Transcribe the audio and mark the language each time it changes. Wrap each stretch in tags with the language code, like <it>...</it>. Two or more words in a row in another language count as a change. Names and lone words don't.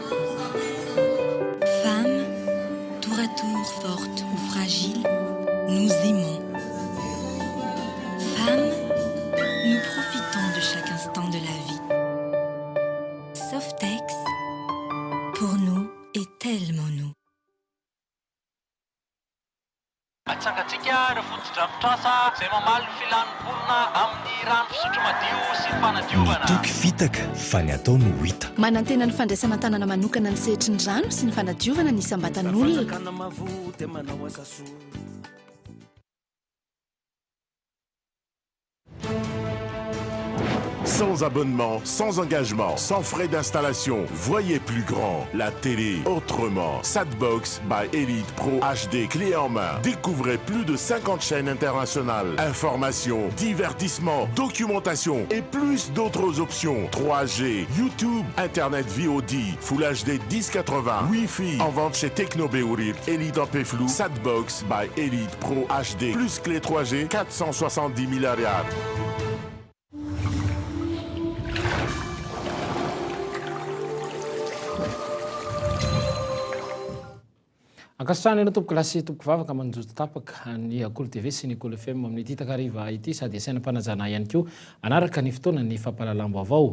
<fr>Femmes, tour à tour fortes ou fragiles, nous aimons. Femmes, nous profitons de chaque instant de la vie. Softex, pour nous, est tellement nous.</fr> <mg>Mitoky fitaka fa ny atao no hita. Manantena ny fandraisana tanana manokana ny sehitry ny rano sy ny fanadiovana ny isam-batan'olona.</mg> <fr>Sans abonnement, sans engagement, sans frais d'installation. Voyez plus grand. La télé autrement. Satbox by Elite Pro HD clé en main. Découvrez plus de 50 chaînes internationales. Informations, divertissement, documentation et plus d'autres options. 3G, YouTube, Internet VOD, Full HD 1080, Wi-Fi. En vente chez Technobéourir, Elite AP Flou, Satbox by Elite Pro HD. Plus clé 3G, 470 milliards.</fr> <mg>Ankasitrahana ena tompoko lasy tompoko vavaka manjoto tapaka ny Akolo TV sy ny Akolo FM amin'ny ity takariva ity sady asainam-panajana ihany koa anaraka ny fotoana ny fampahalalam-baovao.</mg>